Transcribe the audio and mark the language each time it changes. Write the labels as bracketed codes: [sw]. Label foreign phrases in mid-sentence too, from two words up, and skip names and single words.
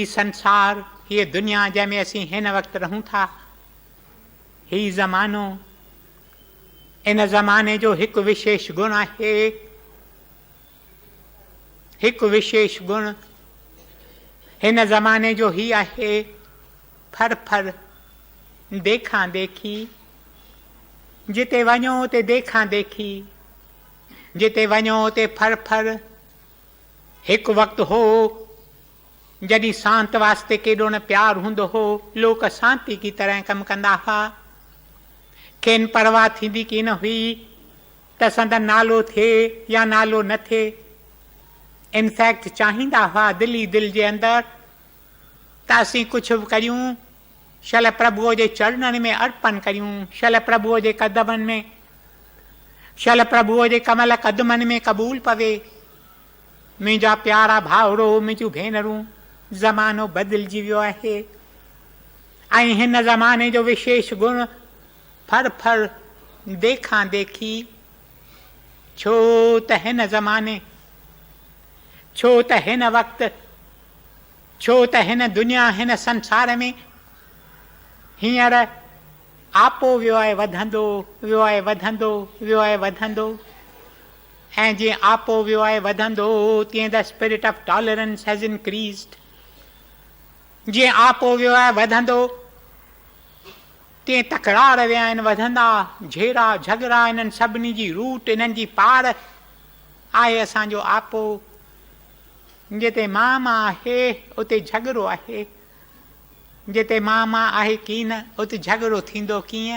[sd] संसार, हीअ दुनिया जंहिंमें असीं हिन वक़्तु रहूं था, ही ज़मानो, इन ज़माने जो हिकु विशेष गुण आहे, हिकु विशेष गुण हिन ज़माने जो ही आहे फर फर देखा देखी। जिते वञो उते देखा देखी, जिते वञो उते फर फर। हिकु वक़्तु हो जॾहिं शांत वास्ते केॾो न प्यारु हूंदो हो, लोक शांति की तरह कमु कंदा हुआ, खेनि परवाह थींदी की न हुई त संदन नालो थिए या नालो न थिए। इनफैक्ट चाहींदा हुआ दिली दिल जे अंदरि त असीं कुझु बि करियूं, शल प्रभुअ जे चरणनि में अर्पण करियूं, शल प्रभुअ जे कदमनि में, शल प्रभुअ जे कमल कदमनि में क़बूल पवे। मुंहिंजा प्यारा भाउरो, मुंहिंजूं भेनरूं, ज़मानो बदिलजी वियो आहे ऐं हिन ज़माने जो विशेष गुण फर फर देखा देखी। छो त हिन ज़माने, छो त हिन वक़्तु, छो त हिन दुनिया, हिन संसार में हींअर आपो वियो आहे वधंदो, वियो आहे वधंदो, वियो आहे वधंदो। ऐं जीअं आपो वियो आहे वधंदो, तीअं [en] the spirit of tolerance has increased. [sd] जीअं आपो वियो आहे वधंदो, ते तकरार विया आहिनि वधंदा, झेरा झगड़ा इन्हनि सभिनी जी रूट, इन्हनि जी पार आहे असांजो आपो। जिते मां आहे उते झगड़ो आहे, जिते मां आहे की न उते झगड़ो थींदो कीअं?